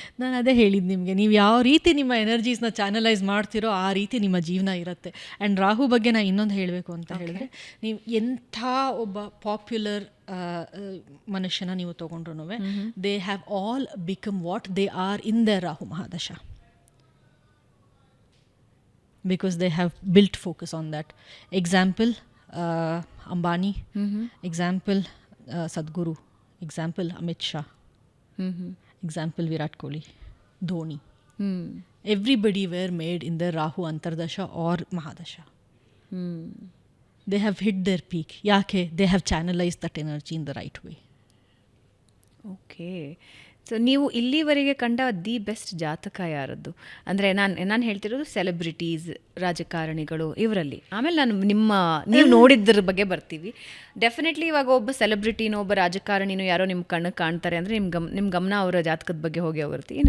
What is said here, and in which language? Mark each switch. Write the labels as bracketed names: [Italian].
[Kannada] ನಾನು ಅದೇ ಹೇಳಿದ್ದು ನಿಮಗೆ, ನೀವು ಯಾವ ರೀತಿ ನಿಮ್ಮ ಎನರ್ಜೀಸ್ನ ಚಾನಲೈಸ್ ಮಾಡ್ತಿರೋ ಆ ರೀತಿ ನಿಮ್ಮ ಜೀವನ ಇರುತ್ತೆ. ಆ್ಯಂಡ್ ರಾಹು ಬಗ್ಗೆ ನಾನು ಇನ್ನೊಂದು ಹೇಳಬೇಕು ಅಂತ ಹೇಳಿದ್ರೆ, ನೀವು ಎಂಥ ಒಬ್ಬ ಪಾಪ್ಯುಲರ್ ಮನುಷ್ಯನ ನೀವು ತೊಗೊಂಡ್ರು, [English] they have all become what they are in the [Kannada] Rahu ಮಹಾದಶ. [English] Because they have built focus on that. Example, Ambani. Example, Sadhguru. Example, Amit Shah. Example, Virat Kohli. Dhoni. Everybody were made in the Rahu Antardasha or Mahadasha. They have hit their peak. Yake, they have channelized that energy in the right way. [Kannada] Okay, so ನೀವು ಇಲ್ಲಿವರೆಗೆ ಕಂಡ the best ಜಾತಕ ಯಾರದ್ದು? ಅಂದರೆ ನಾನು ಹೇಳ್ತಿರೋದು celebrities, ರಾಜಕಾರಣಿಗಳು, ಇವರಲ್ಲಿ. ಆಮೇಲೆ ನೀವು ನೋಡಿದ್ರ ಬಗ್ಗೆ ಬರ್ತೀವಿ. ಡೆಫಿನೆಟ್ಲಿ ಇವಾಗ ಒಬ್ಬ ಸೆಲೆಬ್ರಿಟಿನೋ ಒಬ್ಬ ರಾಜಕಾರಣಿನೋ ಯಾರೋ ನಿಮ್ಮ ಕಣ್ಣು ಕಾಣ್ತಾರೆ ಅಂದರೆ ನಿಮ್ಮ ಗಮನ ಅವರ ಜಾತಕದ ಬಗ್ಗೆ ಹೋಗಿ ಹೋಗಿರುತ್ತೆ.